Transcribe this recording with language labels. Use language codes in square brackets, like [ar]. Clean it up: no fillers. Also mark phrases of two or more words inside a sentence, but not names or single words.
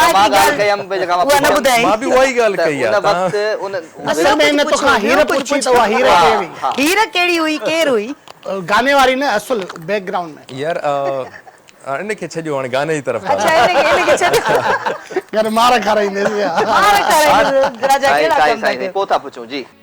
[sd] ॻाल्हि कयमि जेका उहा न ॿुधाई मां बि उहा ई ॻाल्हि कई उन आहे वक़्तु उन असल में इन तोखां हीर पुछी त उहा हीर कहिड़ी हीर कहिड़ी हुई केर हुई गाने वारी न असुल बैकग्राउंड में यार इनखे छॾियो हाणे गाने जी तरफ़ अच्छा इनखे छॾ यार मार खाराईंदेसि मार करे राजा केड़ा कम साईं पोता पुछो जी